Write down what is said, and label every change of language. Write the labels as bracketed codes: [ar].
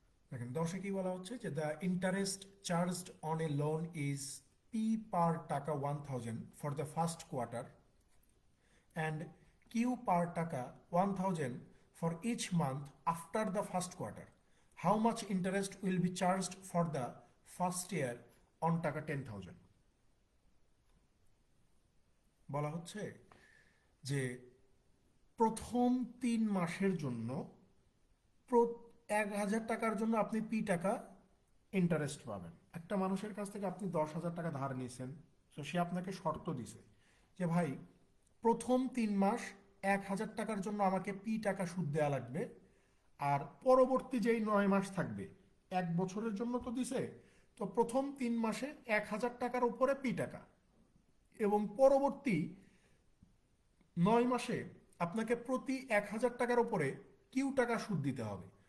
[bn] দেখেন 10-এ কি বলা হচ্ছে যে [en] The interest charged on a loan is P per taka 1000 for the first quarter and Q per taka 1000 for each month after the first quarter. How much interest will be charged for the first year on taka 10,000? [bn] বলা হচ্ছে যে প্রথম 3 মাসের জন্য 1000 টাকার জন্য আপনি পি টাকা ইন্টারেস্ট পাবেন। একটা মানুষের কাছ থেকে আপনি 10,000 টাকা ধার নিয়েছেন, তো সে আপনাকে শর্ত দিছে যে ভাই প্রথম 3 মাস 1,000 টাকার জন্য আমাকে পি টাকা সুদ দেওয়া লাগবে, আর পরবর্তী যেই 9 মাস থাকবে 1 বছরের জন্য তো দিছে, তো প্রথম 3 মাসে 1,000 টাকার উপরে পি টাকা এবং পরবর্তী 9 মাসে আপনাকে প্রতি 1,000 টাকার উপরে কিউ টাকা সুদ দিতে হবে।